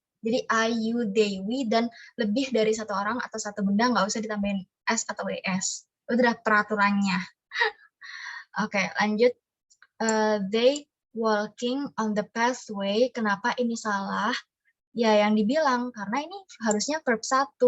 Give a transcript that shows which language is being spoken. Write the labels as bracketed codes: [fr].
[id] Jadi [en] I, you, they, we, [id] dan lebih dari satu orang atau satu benda nggak usah ditambahin S atau ES. Itu udah peraturannya. Oke, lanjut. [en] They walking on the pathway. [id] Kenapa ini salah? Ya, yang dibilang, karena ini harusnya verb 1.